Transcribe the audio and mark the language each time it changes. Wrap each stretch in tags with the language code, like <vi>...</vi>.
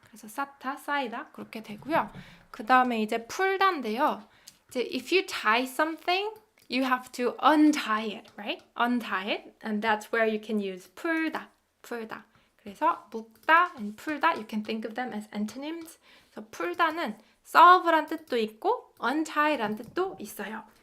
<ko>그래서 쌓이다 그렇게 되고요. 그 다음에 이제 풀다인데요.</ko> <en>이제 if you tie something, you have to untie it, right? Untie it, and that's where you can use 풀다. 그래서 묶다 and 풀다, you can think of them as antonyms.</en> <ko>그래서 풀다는 solve란 뜻도 있고 untie란 뜻도 있어요.</ko>